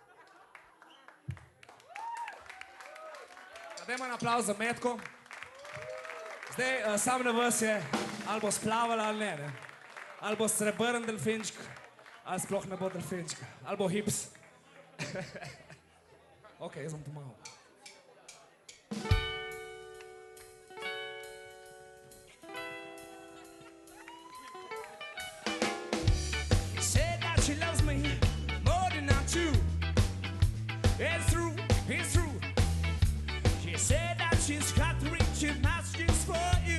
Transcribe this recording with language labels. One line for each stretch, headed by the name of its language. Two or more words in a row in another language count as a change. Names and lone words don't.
Slovenian: Dajmo en aplavz za Metko. Zdaj, sam na vas je, ali bo splavala ali ne, ne. Ali bo srebrn delfinčk, ali sploh ne bo delfinčk. Ali bo hips. Ok, jaz bom pomagal.
English: Said that she loves me more than I do. It's true, it's true. She said that she's got 3 gymnastics for you.